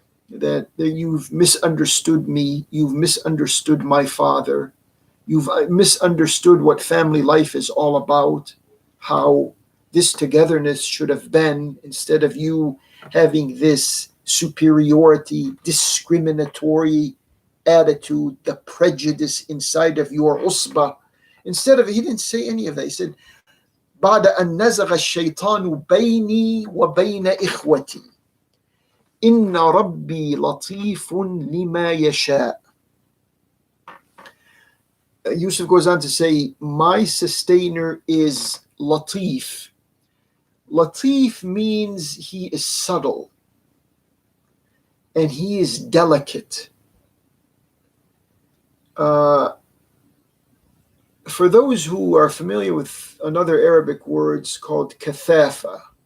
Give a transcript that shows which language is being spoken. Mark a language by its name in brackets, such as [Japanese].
[English] that you've misunderstood me, you've misunderstood my father, you've misunderstood what family life is all about, how this togetherness should have been, instead of you having this superiority, discriminatory attitude, the prejudice inside of your usbah. Instead of, he didn't say any of that. He said, [Arabic] بعد أن نزغ الشيطان بيني وبين إخوتي إن ربي لطيف لما يشاء. [English] Yusuf goes on to say, my sustainer is Latif. Latif means he is subtle and he is delicate. For those who are familiar with another Arabic word, it's called kathafa.